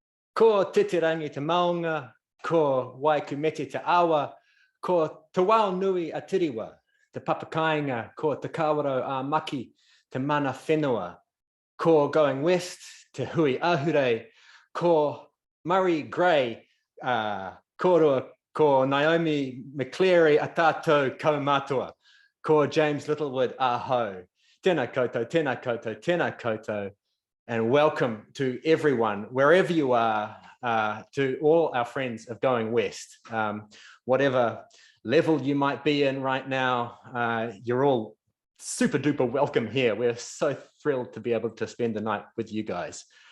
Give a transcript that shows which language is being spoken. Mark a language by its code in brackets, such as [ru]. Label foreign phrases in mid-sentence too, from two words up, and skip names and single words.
[mi] ko titirangi te maunga, ko waikumete te awa, ko te wao nui a tiriwa, te papakainga, ko te kawaro a maki, te mana whenua, ko going west, te hui ahure, ko Murray Gray, ko Naomi McCleary a tātou kaumātua, ko James Littlewood aho. Tēnā koutou, tēnā koutou, tēnā koutou, [en] and welcome to everyone, wherever you are, to all our friends of Going West. Whatever level you might be in right now, you're all super duper welcome here. We're so thrilled to be able to spend the night with you guys.